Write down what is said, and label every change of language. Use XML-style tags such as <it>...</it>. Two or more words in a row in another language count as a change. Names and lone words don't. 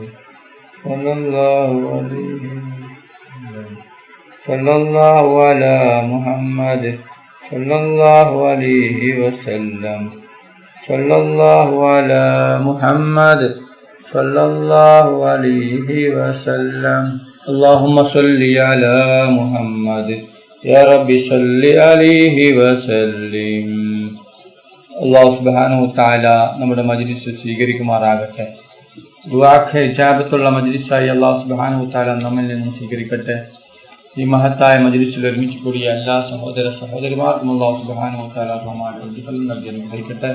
<ar>صلى الله عليه وسلم صلى الله على محمد صلى الله عليه وسلم صلى الله على محمد صلى الله عليه وسلم اللهم صل على محمد يا رب صل عليه وسلم. الله سبحانه تعالى</ar> <ml>നമ്മുടെ മജ്ലിസ് സ്വീകരിക്കുമാറാകട്ടെ. ദുആക്ക് ഇജാബത്തുള്ള മജ്ലിസായി</ml> <ar>الله سبحانه تعالى</ar> <ml>നമ്മിൽ നിന്നും സ്വീകരിക്കട്ടെ. ഈ മഹത്തായ മജ്ലിസിൽ ഒരുമിച്ച് കൂടിയ എല്ലാ സഹോദരന്മാർക്കും</ml> <ar>الله سبحانه تعالى</ar> <ml>പ്രതിഫലം നൽകി അനുഗ്രഹിക്കട്ടെ.</ml>